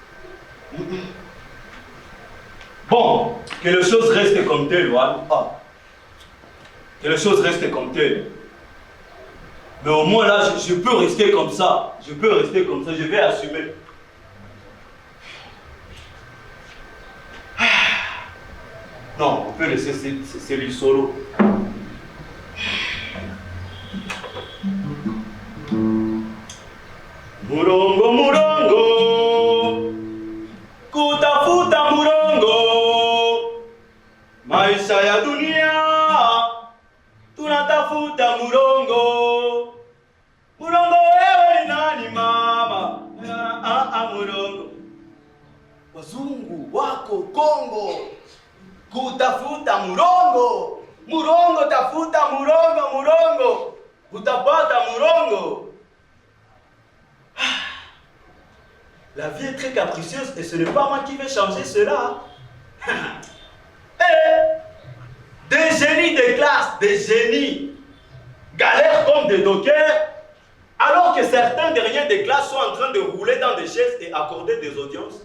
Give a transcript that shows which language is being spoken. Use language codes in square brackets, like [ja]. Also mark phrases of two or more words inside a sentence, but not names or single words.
[fr] Bon, que les choses restent comme telles, que les choses restent comme telles. Mais au moins là, je peux rester comme ça. Je peux rester comme ça, je vais assumer. Non, on peut laisser celui solo. [sw] Murongo, murongo, kutafuta murongo, maisha ya dunia, tunatafuta murongo. Murongo wewe ni nani mama? Murongo. Wazungu wako Kongo, kutafuta murongo. Murongo, tafuta murongo, murongo, utapata murongo. [fr] La vie est très capricieuse et ce n'est pas moi qui vais changer cela. Des génies de classe, des génies, galèrent comme des dockers, alors que certains derniers des classes sont en train de rouler dans des chaises et accorder des audiences.